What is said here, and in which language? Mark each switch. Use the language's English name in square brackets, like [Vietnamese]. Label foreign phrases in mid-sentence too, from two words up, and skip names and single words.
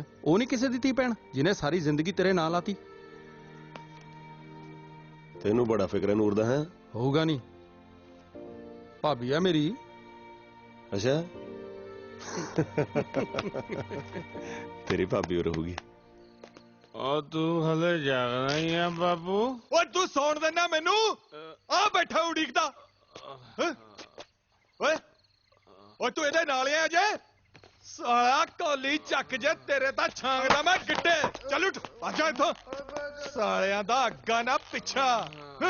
[Punjabi] ਉਹ ਨਹੀਂ ਕਿਸੇ ਦੀ ਧੀ ਭੈਣ ਜਿਹਨੇ ਸਾਰੀ ਜ਼ਿੰਦਗੀ ਤੇਰੇ ਨਾਲ ਆਤੀ। ਤੈਨੂੰ ਬੜਾ ਫਿਕਰ ਹੈ ਨੂਰ ਦਾ। ਹੈ ਹੋਊਗਾ ਨਹੀਂ, ਭਾਬੀ ਆ ਮੇਰੀ। ਅੱਛਾ ਤੇਰੀ ਭਾਬੀ ਹੋ ਰਹੂਗੀ। ਔਰ ਤੂ ਹਲੇ ਜਾਗਣਾ ਹੀ ਹੈ ਬਾਬੂ? ਓਏ ਤੂੰ ਸੌਣ ਦੇਣਾ ਮੈਨੂੰ? ਆ ਬੈਠਾ ਉਡੀਕਦਾ। ਹੈਂ? ਓਏ ਓਏ ਤੂੰ ਇਹਦੇ ਨਾਲ ਆ ਜੇ ਸਾਲਾ ਕੋਲੀ ਚੱਕ ਜੇ ਤੇਰੇ ਤਾਂ ਛਾਂਗਦਾ ਮੈਂ ਗਿੱਟੇ। ਚੱਲ ਉੱਠ ਆ ਜਾ ਇੱਥੋਂ। ਸਾਲਿਆਂ ਦਾ ਅੱਗਾ ਨਾ ਪਿੱਛਾ। ਹੈਂ?